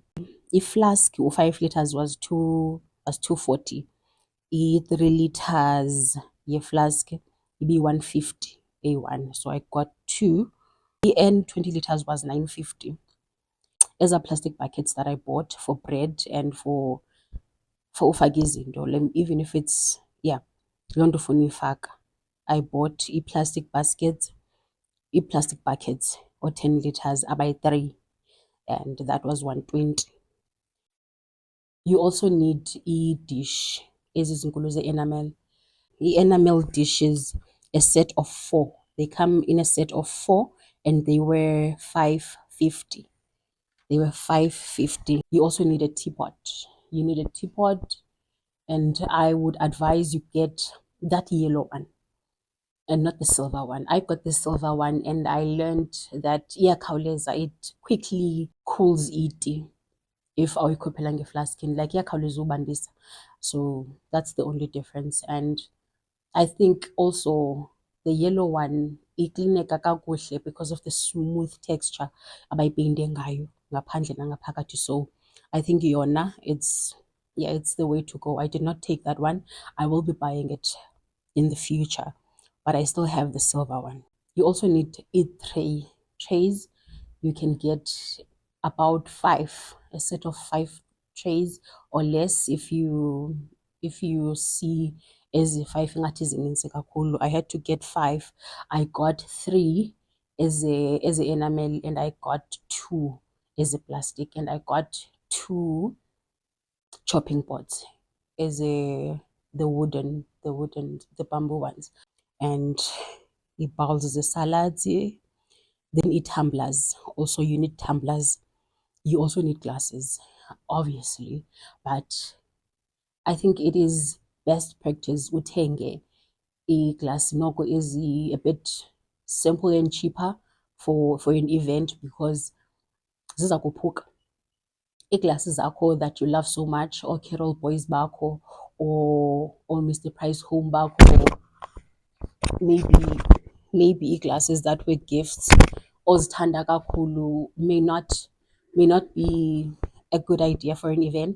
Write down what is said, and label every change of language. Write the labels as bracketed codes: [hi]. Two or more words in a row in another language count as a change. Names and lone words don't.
[en] I-flask 5 liters was 240. I-3 liters [xh] ye-flask ibe [en] 150 A1. So I got 2. The 20 liters was 950. These are plastic buckets that I bought for bread and for [xh] ufaka izinto, [en] even if it's [xh] loo nto ufuna uyifaka. [en] I bought plastic buckets or 10 liters, I buy 3, and that was 120. You also need dish [xh] ezi zinkulu ze-enamel. [en] The-enamel dishes, a set of 4. They come in a set of 4, and they were 550. You also need a teapot. And I would advise you get that yellow one and not the silver one. I got the silver one, and I learned that iyakhawuleza, it quickly cools iti if [xh] awuyikhuphela ngeflaskini, [en] like [xh] iyakhawuleza ubandisa. [en] So that's the only difference. And I think also the yellow one [xh] iklineka kakuhle [en] because of the smooth texture [xh] abayipeyinte ngayo ngaphandle nangaphakathi. [en] So I think yona it's the way to go. I did not take that one. I will be buying it in the future, but I still have the silver one. You also need trays. You can get about 5, a set of 5 trays or less if you see [xh] ezi 5 ingathi zininzi kakhulu. [en] I had to get 5. I got 3 as a enamel, and I got 2 as a plastic, and I got 2 chopping boards as the bamboo ones, and bowls the salads. Then tumblers. Also, you need tumblers. You also need glasses, obviously, but I think it is best practice [xh] uthenge glass noko [en] is a bit simple and cheaper for an event, because [xh] ziza kuphuka iiglasses zakho [en] that you love so much, or Carol Boys bakho, or Mr Price Home bakho, maybe glasses that were gifts [xh] ozithanda kakhulu [en] may not be a good idea for an event.